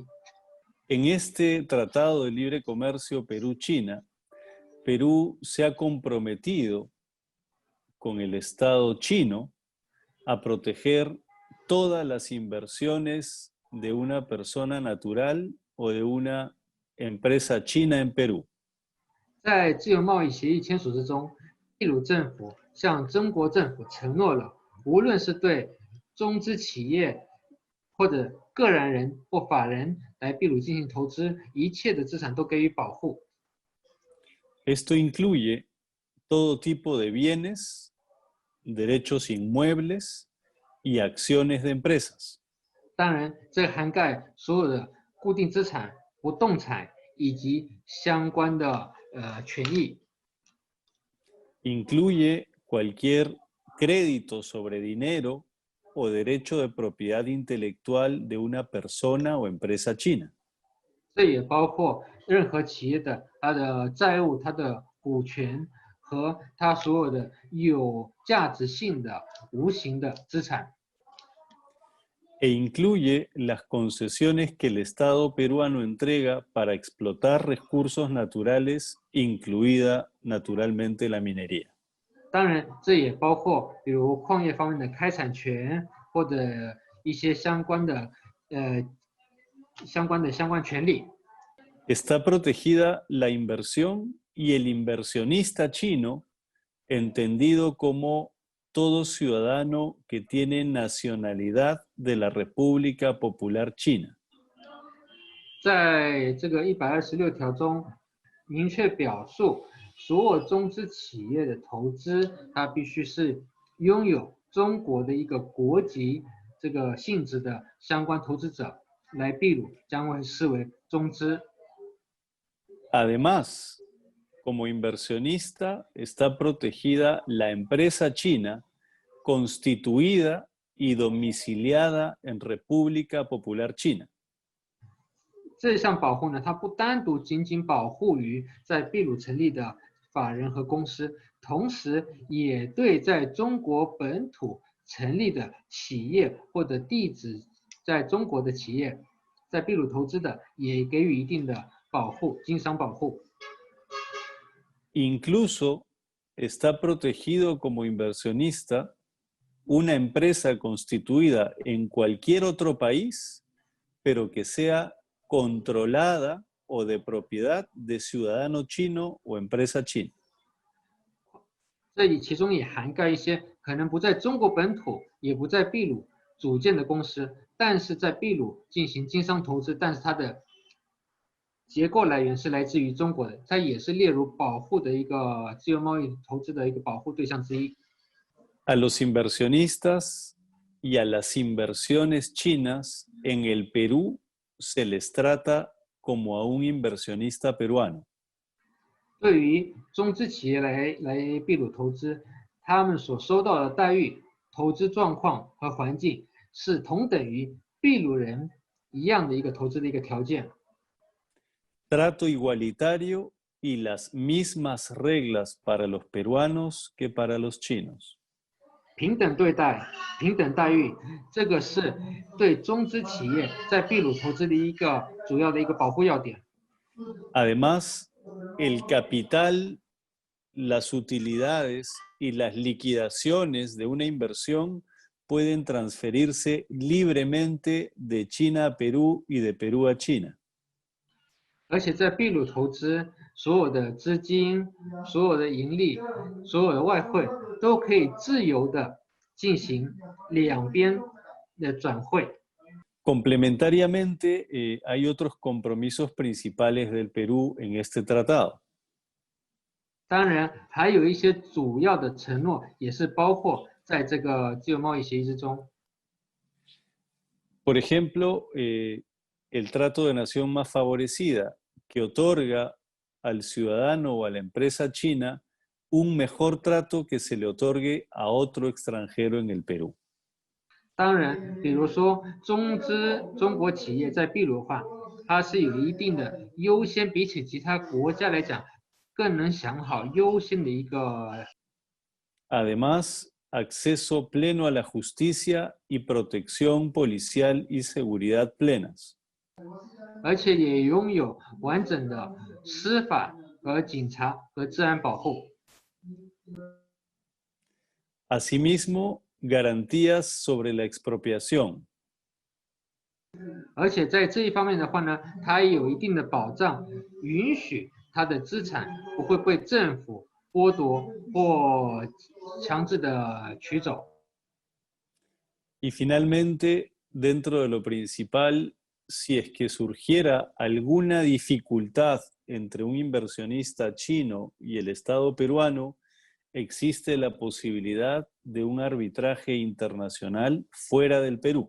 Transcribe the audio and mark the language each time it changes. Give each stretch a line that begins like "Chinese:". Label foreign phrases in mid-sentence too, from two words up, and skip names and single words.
Spanish: En este Tratado de Libre Comercio Perú-China, Perú se ha comprometido con el Estado chino a proteger todas las inversiones de una persona natural o de una empresa china en Perú.
Chinese: 在自由贸易协议签署之中，秘鲁政府向中国政府承诺了，无论是对中资企业或者个人或法人来秘鲁进行投资，一切的资产都给予保护。
Spanish: Esto incluye todo tipo de bienes, derechos inmuebles y acciones de empresas.
Chinese: 当然，这涵盖所有的固定资产、不动产以及相关的权益。
Spanish: Incluye cualquier crédito sobre dinero o derecho de propiedad intelectual de una persona o empresa china.
Chinese: 这也包括任何企业的它的债务、它的股权和它所有的有价值性的无形的资产。
Spanish: E incluye las concesiones que el Estado peruano entrega para explotar recursos naturales, incluida naturalmente la minería.
Chinese: 当然，这也包括比如矿业方面的开采权或者一些相关权利。
Spanish: Está protegida la inversión y el inversionista chino, entendido como todo ciudadano que tiene nacionalidad de la República Popular China.
Chinese: 在这个126条中，明确表述，所有中资企业的投资，它必须是拥有中国的一个国籍这个性质的相关投资者来秘鲁，将会视为中资。
Spanish: Además, como inversionista está protegida la empresa china constituida y domiciliada en República Popular China.
Chinese: 这项保护呢，它不单独仅仅保护于在秘鲁成立的法人和公司，同时也对在中国本土成立的企业或者地址在中国的企业，在秘鲁投资的，也给予一定的保护，经商保护。
Spanish: Incluso está protegido como inversionista una empresa constituida en cualquier otro país, pero que sea controlada o de propiedad de ciudadano chino o empresa china.
Chinese: 这其中也涵盖一些可能不在中国本土，也不在秘鲁组建的公司，但是在秘鲁进行经商投资，但是它的结构来源是来自于中国的，它也是列入保护的一个自由贸易投资的一个保护对象之一。
Spanish: A los inversionistas y a las inversiones chinas en el Perú se les trata como a un inversionista peruano.
Chinese: 对于中资企业来秘鲁投资，他们所收到的待遇、投资状况和环境是同等于秘鲁人一样的一个投资的一个条件。
Spanish: trato igualitario y las mismas reglas para los peruanos que para los chinos.
Chinese: 平等对待、平等待遇，这个是对中资企业在秘鲁投资的一个主要的一个保护要点。
Spanish: Además, el capital, las utilidades y las liquidaciones de una inversión pueden transferirse libremente de China a Perú y de Perú a China.
Chinese: 而且在秘鲁投资，所有的资金、所有的盈利、所有的外汇都可以自由的进行两边的转汇。
Spanish: Complementariamente, hay otros compromisos principales del Perú en este tratado.
Chinese: 当然，还有一些主要的承诺也是包括在这个自由贸易协议之中。
Spanish: Por ejemplo, el trato de nación más favorecida, que otorga al ciudadano o a la empresa china un mejor trato que se le otorgue a otro extranjero en el Perú.
Chinese: 当然，比如说中国企业在秘鲁的话，它是有一定的优先，比起其他国家来讲，更能享好优先的一个。
Spanish: Además, acceso pleno a la justicia y protección policial y seguridad plenas.
Chinese: 而且也拥有完整的司法和警察和治安保护。
Spanish: Asimismo, garantías sobre la expropiación.
Chinese: 而且在这一方面的话呢，它也有一定的保障，允许它的资产不会被政府剥夺或强制的取走。
Spanish: Y finalmente, dentro de lo principal, si es que surgiera alguna dificultad entre un inversionista chino y el Estado peruano, existe la posibilidad de un arbitraje internacional fuera del Perú.